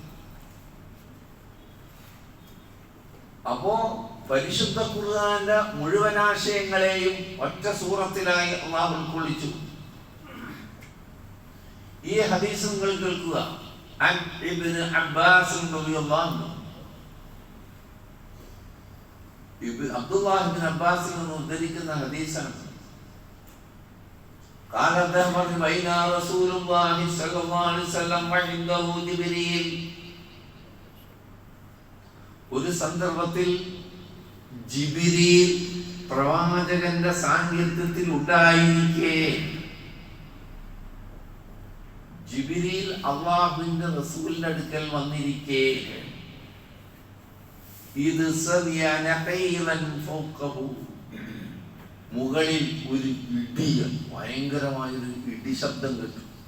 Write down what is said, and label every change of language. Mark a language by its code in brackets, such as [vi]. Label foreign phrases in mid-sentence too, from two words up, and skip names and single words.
[ml] അപ്പോ പരിശുദ്ധ ഖുർആന്റെ മുഴുവൻ ആശയങ്ങളെയും ഒറ്റ സൂറത്തിലായി അല്ലാഹു ഉൾക്കൊള്ളിച്ചു. ഈ ഹദീസ് നിങ്ങൾ കേൾക്കുക. [ar] عن ابن عباس رضي الله عنه, [ml] അബ്ദുല്ലാഹ് ഇബ്നു അബ്ബാസിൽ നിന്ന് ഉദ്ധരിക്കുന്ന ഹദീസാണ്. [ar] قال ذهب بين رسول الله صلى الله عليه وسلم وعنده جبريل. [ml] ഒരു സന്ദർഭത്തിൽ ജിബ്രീൽ പ്രവാചകന്റെ സാന്നിധ്യത്തിൽ ഉണ്ടായിരിക്കെ, ജിബ്രീൽ അല്ലാഹുവിന്റെ റസൂലിന്റെ അടുക്കൽ വന്നിരിക്കെ, ഇത് മുകളിൽ ഒരു ഇടിയ, ഭയങ്കരമായൊരു ഇടി ശബ്ദം കേട്ടു.